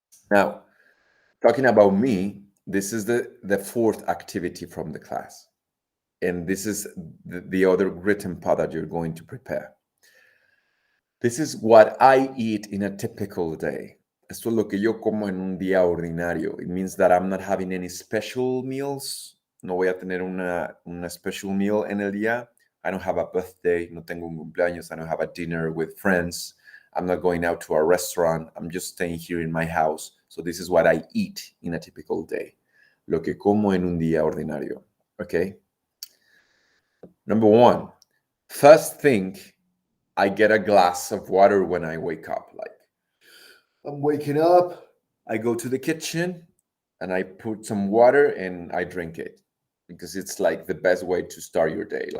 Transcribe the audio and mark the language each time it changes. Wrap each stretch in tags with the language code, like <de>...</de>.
<en>Now, talking about me, this is the fourth activity from the class. And this is the other written part that you're going to prepare. This is what I eat in a typical day.</en> <es>Esto es lo que yo como en un día ordinario.</es> <en>It means that I'm not having any special meals.</en> <es>No voy a tener una special meal en el día.</es> <en>I don't have a birthday.</en> <es>No tengo un cumpleaños.</es> <en>I don't have a dinner with friends. I'm not going out to a restaurant. I'm just staying here in my house. So this is what I eat in a typical day.</en> <es>Lo que como en un día ordinario.</es> <en>Okay? Number one, first thing, I get a glass of water when I wake up. Like, I'm waking up, I go to the kitchen and I put some water and I drink it because it's like the best way to start your day.</en>